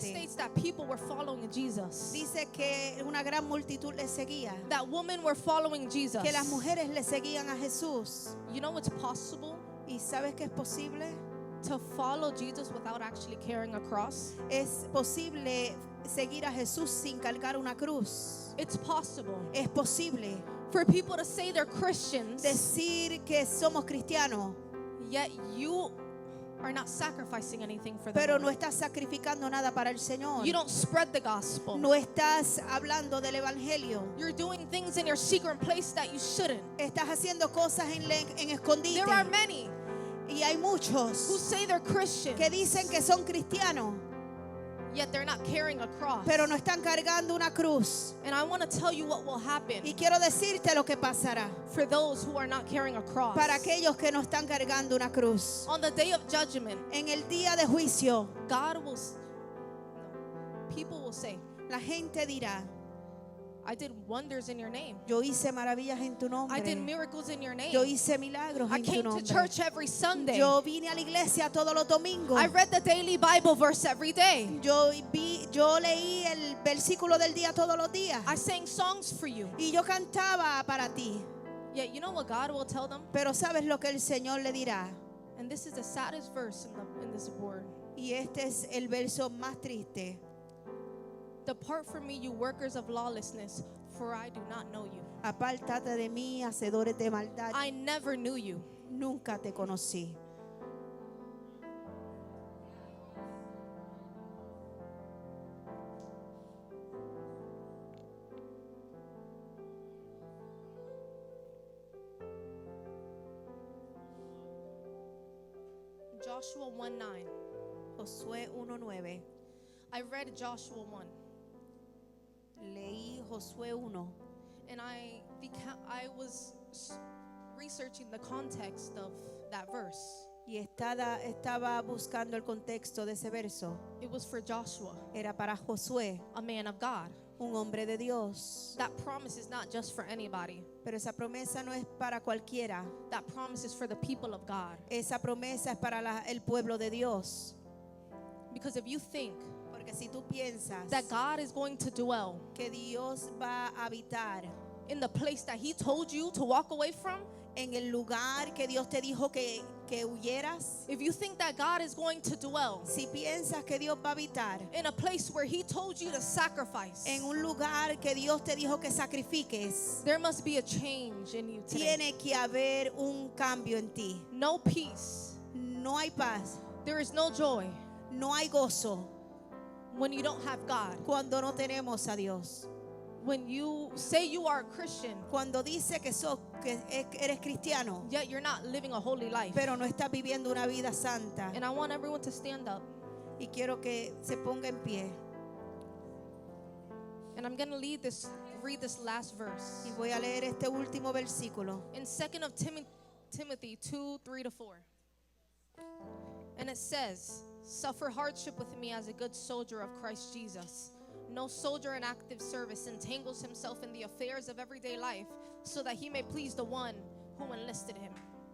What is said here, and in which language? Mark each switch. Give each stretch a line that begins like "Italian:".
English: states that people were following Jesus.
Spanish: dice que una gran multitud le seguía,
English: That women were following Jesus.
Spanish: que las mujeres le seguían a Jesús.
English: You know it's possible
Spanish: ¿Y sabes que es posible?
English: to follow Jesus without actually carrying a cross?
Spanish: Es posible seguir a Jesús sin cargar una cruz.
English: It's possible
Spanish: Es posible
English: for people to say they're Christians,
Spanish: decir que somos cristianos,
English: yet you are not sacrificing anything for them.
Spanish: pero no estás sacrificando nada para el Señor.
English: You don't spread the gospel.
Spanish: No estás hablando del Evangelio.
English: You're doing things in your secret place that you shouldn't.
Spanish: Estás haciendo cosas en escondite.
English: There are many
Spanish: Y hay
English: who
Spanish: muchos
English: say they're Christians,
Spanish: que dicen que son cristianos,
English: yet they're not carrying a cross.
Spanish: pero no están cargando una cruz.
English: And I want to tell you what will happen
Spanish: Y quiero decirte lo que pasará
English: for those who are not carrying a cross.
Spanish: para aquellos que no están cargando una cruz.
English: On the day of judgment,
Spanish: En el día de juicio,
English: God will, people will say,
Spanish: la gente dirá,
English: I did wonders in your name.
Spanish: yo hice maravillas en tu
English: I did
Spanish: nombre.
English: miracles in your name.
Spanish: Yo hice milagros
English: I
Spanish: en tu
English: came to
Spanish: nombre.
English: church every Sunday.
Spanish: Yo vine a la iglesia todos los domingos.
English: I read the daily Bible verse every day.
Spanish: Yo leí el versículo del día todos los días.
English: I sang songs for you.
Spanish: Y yo cantaba para ti.
English: Yet you know what God will tell them?
Spanish: Pero ¿sabes lo que el Señor le dirá?
English: And this is the saddest verse in this word.
Spanish: Y este es el verso más triste.
English: Depart from me, you workers of lawlessness, for I do not know you.
Spanish: Apártate de mí, hacedores de maldad.
English: I never knew you.
Spanish: Nunca te conocí.
English: Joshua 1:9.
Spanish: Josué 1:9.
English: I read Joshua 1,
Spanish: Leí Josué 1
English: and I was researching the context of that verse.
Spanish: y estaba buscando el contexto de ese verso.
English: It was for Joshua,
Spanish: Era para Josué,
English: a man of God.
Spanish: un hombre de Dios.
English: That promise is not just for anybody.
Spanish: Pero esa promesa no es para cualquiera.
English: That promise is for the people of God.
Spanish: Esa promesa es para el pueblo de Dios.
English: Because if you think
Spanish: Porque si tú piensas
English: that God is going to dwell
Spanish: que Dios va a habitar
English: in the place that He told you to walk away from,
Spanish: en el lugar que Dios te dijo que huyeras,
English: if you think that God is going to dwell
Spanish: si piensas que Dios va a habitar
English: in a place where He told you to sacrifice,
Spanish: en un lugar que Dios te dijo que sacrifiques,
English: there must be a change in you today.
Spanish: tiene que haber un cambio en ti.
English: No peace.
Spanish: No hay paz,
English: There is no joy
Spanish: no hay gozo
English: when you don't have God.
Spanish: cuando no tenemos a Dios.
English: When you say you are a Christian,
Spanish: Cuando dice que eres cristiano,
English: yet you're not living a holy life.
Spanish: pero no estás viviendo una vida santa.
English: And I want everyone to stand up.
Spanish: Y quiero que se ponga en pie.
English: And I'm going to read this last verse.
Spanish: Y voy a leer este último versículo.
English: In 2 of Timothy 2:3-4. And it says, suffer hardship with me as a good soldier of Christ Jesus. No soldier in active service entangles himself in the affairs of everyday life so that he may please the one who enlisted him.